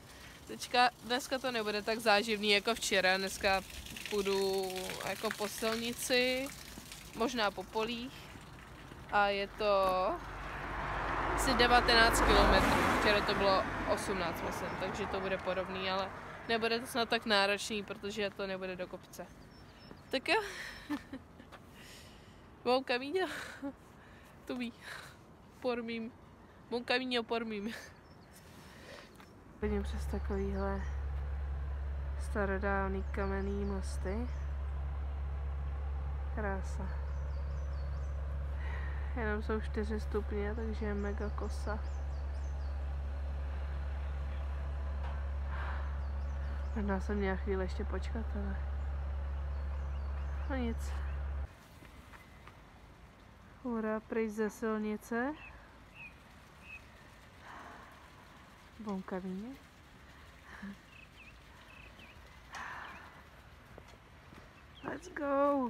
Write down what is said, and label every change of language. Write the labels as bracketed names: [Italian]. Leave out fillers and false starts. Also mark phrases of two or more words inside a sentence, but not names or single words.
[Czech] Dneska to nebude tak záživný jako včera, dneska půjdu jako po silnici, možná po polích a je to asi 19 km, včera to bylo 18, myslím, takže to bude podobný, ale nebude to snad tak náročný, protože to nebude do kopce. Tak jo, [Portuguese] buon camino, buon camino por mim. [Czech] Vidím přes takovýhle starodávný kamenný mosty. Krása. Jenom jsou 4 stupně, takže je mega kosa. Možná jsem měla chvíli ještě počkat, ale no nic. Hurá, pryč ze silnice. [Portuguese] Bom caminho. [English] Let's go!